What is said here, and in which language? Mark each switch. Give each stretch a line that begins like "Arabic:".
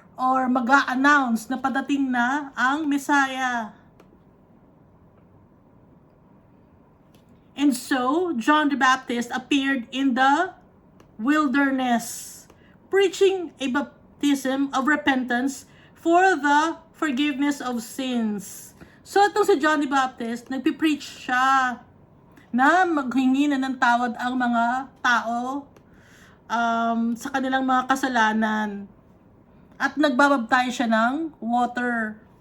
Filipino: Or mag-a-announce na padating na ang Messiah.
English: And so, John the Baptist appeared in the wilderness, preaching a baptism of repentance for the forgiveness of sins.
Filipino: So, itong si John the Baptist, nagpipreach siya na maghingi na ng tawad ang mga tao sa kanilang mga kasalanan. At nagbabaptize siya ng water.